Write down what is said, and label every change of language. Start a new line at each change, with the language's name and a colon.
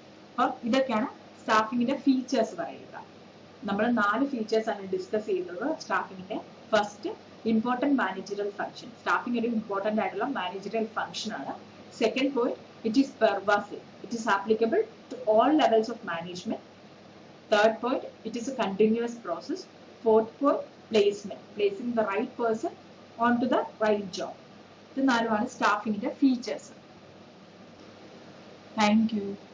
Malayalam: അപ്പം ഇതൊക്കെയാണ് സ്റ്റാഫിംഗിന്റെ ഫീച്ചേഴ്സ് പറയുക. നമ്മൾ 4 ഫീച്ചേഴ്സ് ആണ് ഡിസ്കസ് ചെയ്യുന്നത് സ്റ്റാഫിംഗിന്റെ.
English: First, important managerial function.
Malayalam: Staffing ഒരു ഇമ്പോർട്ടന്റ് ആയിട്ടുള്ള മാനേജറിയൽ ഫംഗ്ഷൻ ആണ്.
English: Second point, it is pervasive. It is applicable to all levels of management. Third point, it is a continuous process. Fourth point, placement. Placing the right person onto the right job.
Malayalam: ഇത് 4 ആണ് സ്റ്റാഫിംഗിന്റെ features.
English: Thank you.